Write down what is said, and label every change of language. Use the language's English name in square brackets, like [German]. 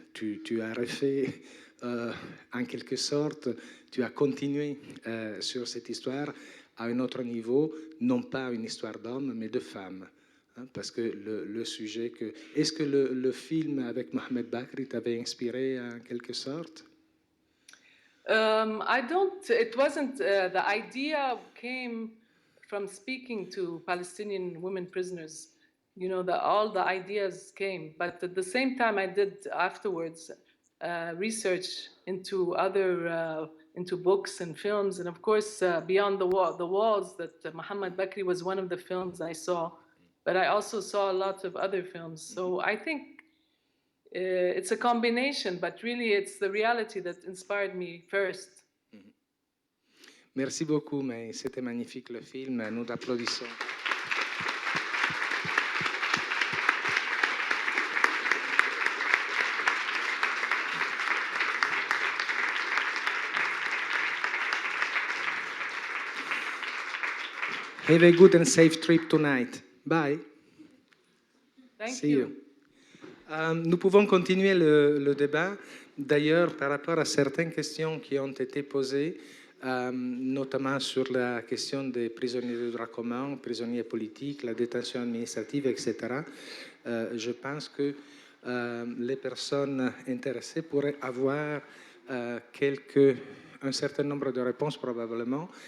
[French] Tu as refait, en quelque sorte, tu as continué sur cette histoire à un autre niveau, non pas une histoire d'hommes, mais de femmes. Hein, parce que le sujet que... Est-ce que le film avec Mohamed Bakri t'avait inspiré en quelque sorte? [English] I don't, it wasn't, the idea came from speaking to Palestinian women prisoners. You know, all the ideas came, but at the same time I did afterwards research into into books and films, and of course Beyond the Walls, that Mohamed Bakri was one of the films I saw, but I also saw a lot of other films. So I think it's a combination, but really it's the reality that inspired me first. [French] Merci beaucoup, mais c'était magnifique le film, nous t'applaudissons. [English] Have a good and safe trip tonight. Bye. Thank you. [French] Nous pouvons continuer le débat. D'ailleurs, par rapport à certaines questions qui ont été posées, notamment sur la question des prisonniers de droit commun, prisonniers politiques, la détention administrative, etc., je pense que les personnes intéressées pourraient avoir un certain nombre de réponses probablement.